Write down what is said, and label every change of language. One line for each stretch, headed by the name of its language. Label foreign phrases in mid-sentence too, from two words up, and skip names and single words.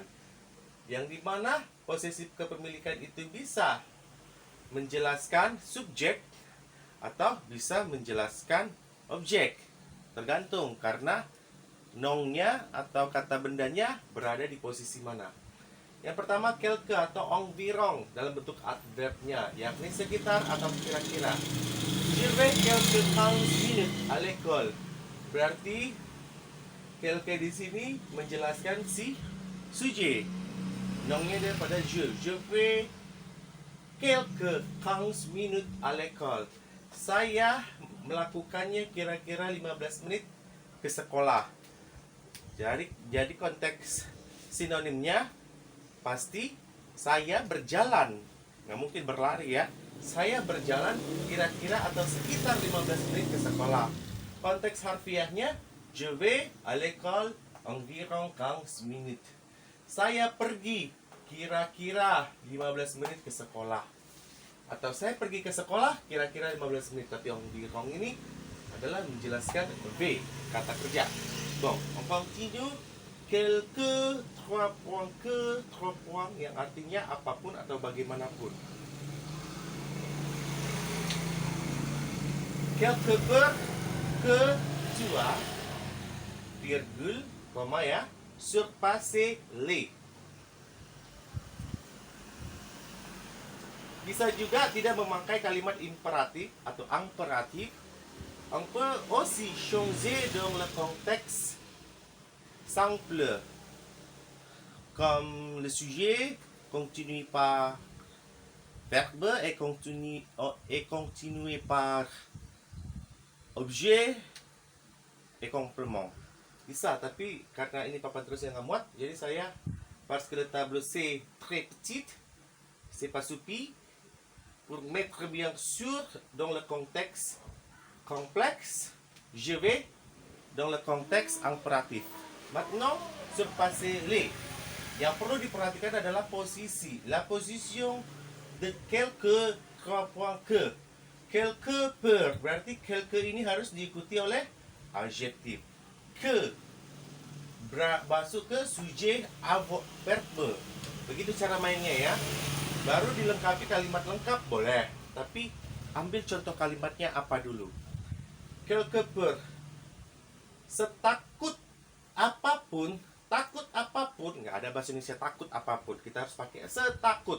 Indonesian: Yang dimana posesif kepemilikan itu bisa menjelaskan subjek atau bisa menjelaskan objek. Tergantung karena nongnya atau kata bendanya berada di posisi mana. Yang pertama quelque atau environ dalam bentuk adverbnya, yakni sekitar atau kira-kira.
French: Je vais quelques 15 minutes à l'école.
Indonesian: Berarti quelque di sini menjelaskan si sujet. Nongnya daripada je.
French: Je vais quelques 15 minutes à l'école.
Indonesian: Saya melakukannya kira-kira 15 menit ke sekolah. Jadi konteks sinonimnya pasti saya berjalan. Nggak mungkin berlari ya. Saya berjalan kira-kira atau sekitar 15 menit ke sekolah. Konteks harfiahnya
French: je vais à l'école environ 15 minutes.
Indonesian: Saya pergi kira-kira 15 menit ke sekolah. Atau saya pergi ke sekolah kira-kira 15 menit. Tapi environ ini adalah menjelaskan V, kata kerja.
French: Bon, on continue. Quelque, trois points
Indonesian: yang artinya apapun atau bagaimanapun.
French: Quelque part que tu as, virgule,
Indonesian: koma ya,
French: surpasser les.
Indonesian: Bisa juga tidak memakai kalimat imperatif atau imperatif.
French: On peut aussi changer dans le contexte simple, comme le sujet continue par verbe et continue par objet et complément.
Indonesian: Bisa, tapi karena ini papan tulis yang nggak muat, jadi saya
French: parce que le tableau c'est très petit, c'est pas soupi, pour mettre bien sûr dans le contexte complexe, je vais dans le contexte impératif. Maintenant, surpasser les.
Indonesian: Yang perlu diperhatikan adalah posisi.
French: La position de quelque, trois points que. Quelque per,
Indonesian: berarti quelque ini harus diikuti oleh adjektif. Que masuk ke sujet verbe. Begitu cara mainnya ya. Baru dilengkapi kalimat lengkap boleh, tapi ambil contoh kalimatnya apa dulu.
French: Quelque per,
Indonesian: setakut apapun, nggak ada bahasa Indonesia takut apapun, kita harus pakai setakut.